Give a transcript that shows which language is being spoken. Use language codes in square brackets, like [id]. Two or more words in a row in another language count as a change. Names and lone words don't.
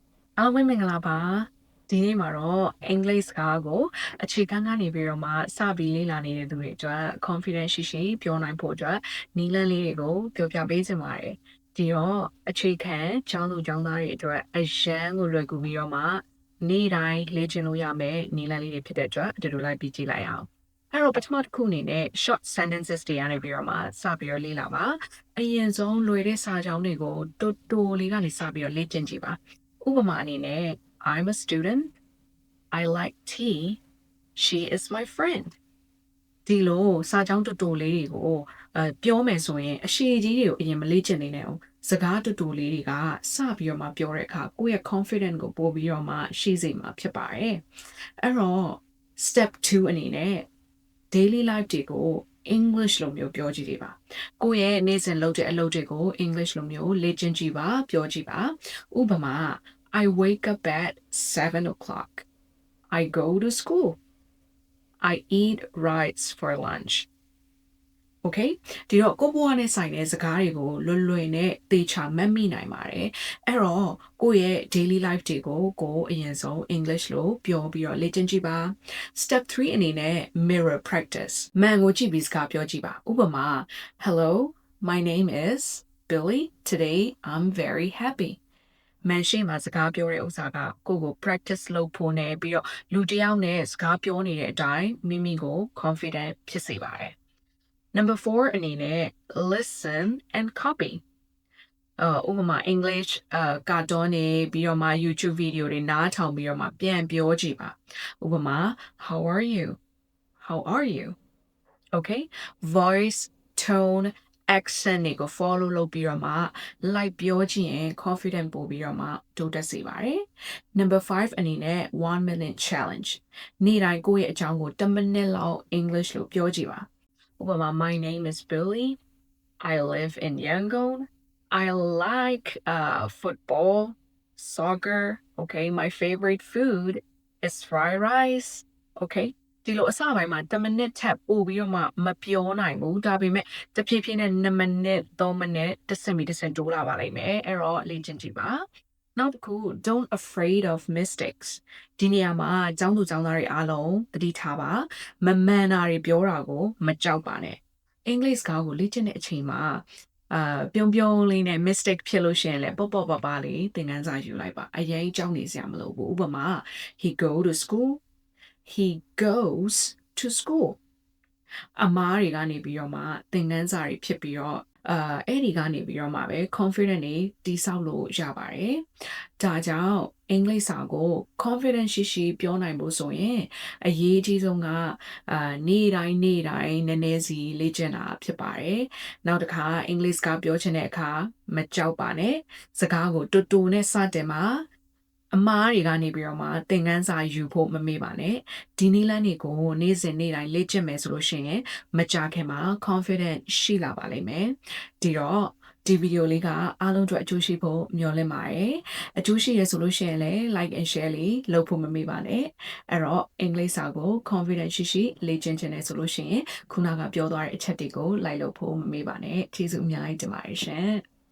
[my] အားလုံးပဲမင်္ဂလာပါဒီနေ့မှာတော့ English စကားကိုအခြေခံကနေပြီးတော့မှစပြီးလေ့လာနေတဲ့သူတွေအတွက် confidence ရှိပြောနိုင်ဖို့အတွက် နည်းလမ်းလေးတွေကိုပြောပြပေးချင်ပါတယ်ဒီတော့အခြေခံကျောင်းသူကျောင်းသားတွေအတွက်အရန်ကိုလွယ်ကူပြီးတော့မှနေ့တိုင်းလေ့ကျင့်လို့ရမယ်နည်းလမ်းလေးတွေဖြစ်တဲ့အတွက်အတူတူလိုက်ပြီးကြည့်လိုက်အောင်အဲ့တော့ပထမတစ်ခုအနေနဲ့ [en] short sentences [my] တွေကနေပြီးတော့မှစပြီးတော့လေ့လာပါအရင်ဆုံးလွယ်တဲ့စာကြောင်းတွေကိုတိုတိုလေးကနေစပြီးတော့လေ့ကျင့်ကြည့်ပါဥပမာအနေနဲ့ [en] I'm a student. I like tea. She is my friend. [my] ဒီလိုစာကြောင်းတူတူလေးတွေကိုပြောမယ်ဆိုရင်အရှိကြီးတွေကိုအရင်မလေ့ကျင့်နေနဲ့အောင်စကားတူတူလေးတွေကစပြီးတော့မှပြောတဲ့အခါကိုယ့်ရဲ့ confidence ကိုပို့ပြီးတော့မှရှိစေမှာဖြစ်ပါတယ်အဲ့တော့ step 2အနေနဲ့ [en] daily life [my] တွေကို English လိုမျိုးပြောကြည့်ပါကိုယ့်ရဲ့နေ့စဉ်လုပ်တဲ့အလုပ်တွေကို English လိုမျိုးလေ့ကျင့်ကြည့်ပါပြောကြည့်ပါဥပမာ [en] I wake up at 7 o'clock. I go to school. I eat rice for lunch. [my] Okay ဒီတော့ကိုဘွားနဲ့ဆိုင်တဲ့စကားတွေကိုလွယ်နဲ့သေချာမှတ်မိနိုင်ပါတယ်အဲ့တော့ကိုယ့်ရဲ့ [en] daily life [my] တွေကိုကိုအရင်ဆုံး English လို့ ပြောပြီးတော့လေ့ကျင့်ကြည့်ပါ step 3အနေနဲ့ [en] mirror practice [my] မှန်ကိုကြည့်ပြီးစကားပြောကြည့်ပါဥပမာ [en] Hello my name is [my] Billy [en] today I'm very happy [my] မန်ရှိမှာစကားပြောတဲ့ဥစ္စာကကိုကို practice လုပ်ဖို့နဲ့ပြီးတော့လူတစ်ယောက်နဲ့စကားပြောနေတဲ့အတိုင်းမိမိကို confident ဖြစ်စေပါတယ် Number 4အနေနဲ့ [en] listen and copy [my] ဥပမာ English ကာတွန်းနေပြီးတော့မှ YouTube video တွေနားထောင်ပြီးတော့မှပြန်ပြောကြည့်ပါဥပမာ [en] How are you How are you Okay voice tone accent [my] တွေကို follow လုပ်ပြီးတော့မှ like ပြောကြည့်ရင် confident ပို့ပြီးတော့မှတိုးတက်စေပါတယ် Number 5အနေနဲ့ 1 [en] minute challenge [my] နေ့တိုင်းကိုယ့်ရဲ့အကြောင်းကို1 minute လောက် English လို့ပြောကြည့်ပါဥပမာ [en] My name is Billy I live in Yangon I like football soccer okay my favorite food is fried rice okay [my] ဒီလိုအစပိုင်းမှာ10မိနစ်ထပ်ပို့ပြီးတော့မှမပြောနိုင်ဘူးဒါပေမဲ့တဖြည်းဖြည်းနဲ့2မိနစ်3မိနစ်တစ်စက်မီတစ်စက်တိုးလာပါလိမ့်မယ်အဲ့တော့လေ့ကျင့်ကြည့်ပါနောက်တစ်ခု [en] don't afraid of mistakes [my] ဒီနေရာမှာကျောင်းသူကျောင်းသားတွေအား လုံးသတိထားပါမမှန်တာတွေပြောတာကိုမကြောက်ပါနဲ့အင်္ဂလိပ်စကားကိုလေ့ကျင့်တဲ့အချိန်မှာပြုံးလေးနဲ့ mistake ဖြစ်လို့ရှိရင်လည်းပေါ့ပါပါလေးသင်ခန်းစာယူလိုက်ပါအရင်ကြောက်နေစရာမလိုဘူးဥပမာ [en] he go to school he goes to school [my] အမားတွေကနေပြီးတော့မှသင်ခန်းစာတွေဖြစ်ပြီးတော့အဲ့ဒီကနေပြီးတော့မှပဲ confident တွေတိဆောက်လို့ရပါတယ်ဒါကြောင့်အင်္ဂလိပ်စာ ကို confident ရှိပြောနိုင်ဖို့ဆိုရင်အရေးကြီးဆုံးကနေ့တိုင်းနည်းနည်းစီလေ့ကျင့်တာဖြစ်ပါတယ်နောက်တစ်ခါအင်္ဂလိပ်စကားပြောချင်တဲ့အခါ မကြောက်ပါနဲ့စကားကိုတူတူနဲ့စတင်ပါအမားတွေကနေပြီးတော့မှသင်ခန်းစာ ယူဖို့မမေ့ပါနဲ့ဒီနည်းလမ်းတွေကိုနေ့စဉ်နေ့တိုင်းလေ့ကျင့်မယ်ဆိုလို့ရှိရင်မကြာခင်မှာ confident ရှိလာပါလိမ့်မယ်ဒီတော့ဒီဗီဒီယိုလေးကအားလုံးအတွက်အကျိုးရှိဖို့မျှော်လင့်ပါတယ်အကျိုးရှိရဆိုလို့ရှိရင်လည်း [en] like and share [my] လေးလုပ်ဖို့မမေ့ပါနဲ့အဲ့တော့အင်္ဂလိပ်စာကို confident ရှိလေ့ကျင့်ခြင်းနဲ့ဆိုလို့ရှိရင်ခုနကပြောသွားတဲ့အချက်တွေကိုလိုက်လုပ်ဖို့မမေ့ပါနဲ့ကျေးဇူးအများကြီးတင်ပါတယ်ရှင်